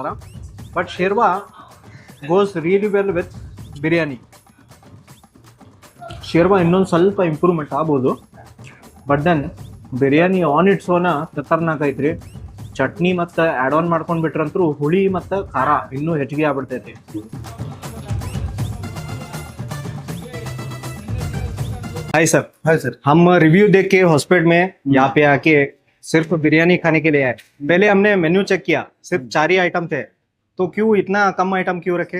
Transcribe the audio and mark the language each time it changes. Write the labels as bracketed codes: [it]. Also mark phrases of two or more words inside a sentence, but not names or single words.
[en] but sherwa goes really well with biryani. [kn] ಶೇರ್ವಾ ಇನ್ನೊಂದು ಸ್ವಲ್ಪ ಇಂಪ್ರೂವ್ಮೆಂಟ್ ಆಗ್ಬೋದು, [en] but then biryani on its own [kn] ಖತರ್ನಾಕ್ ಐತ್ರಿ. ಚಟ್ನಿ ಮತ್ತು [en] add on [kn] ಮಾಡ್ಕೊಂಡ್ ಬಿಟ್ರಂತೂ ಹುಳಿ ಮತ್ತು ಖಾರ ಇನ್ನೂ ಹೆಚ್ಚಿಗೆ ಆಗ್ಬಿಡ್ತೈತಿ. [hi] हाय सर. हाय सर. हम रिव्यू देख के हॉस्पिटल में यहाँ पे आके सिर्फ बिरयानी खाने के लिए आए. पहले हमने [en] menu check [hi] किया, सिर्फ 4 ही आइटम थे, तो क्यों इतना कम आइटम क्यों रखे?